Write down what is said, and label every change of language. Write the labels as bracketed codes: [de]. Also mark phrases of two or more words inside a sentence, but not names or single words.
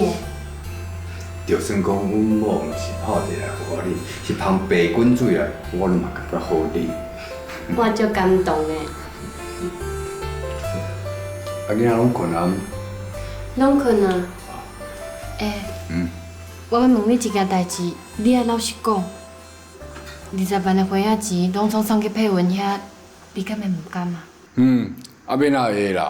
[nan] 就算讲阮某毋是泡茶来互你，是芳白滚水来，我嘛感觉好啉。我足感动的。啊，囡仔拢困啊？拢困啊。我要问你一件代志，你爱老实讲。20万的花仔钱拢总送去佩文遐，你敢会唔甘啊？啊免也会啦。